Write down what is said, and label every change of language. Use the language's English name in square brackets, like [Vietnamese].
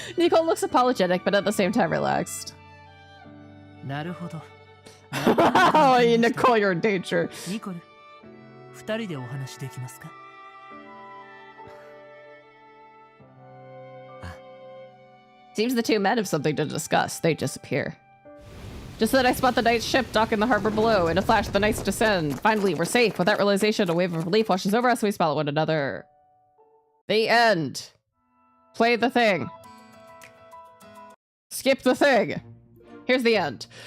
[English] Nicole looks apologetic, but at the same time relaxed. [Japanese] なるほど。 [English] Oh, Nicole, you're in danger. [Japanese] ニコル、二人でお話できますか？ [English] Seems the two men have something to discuss. They disappear. Just then I spot the knight's ship dock in the harbor below. In a flash, the knights descend. Finally, we're safe. With that realization, a wave of relief washes over us. We smile at one another. The end. Play the thing. Skip the thing. Here's the end.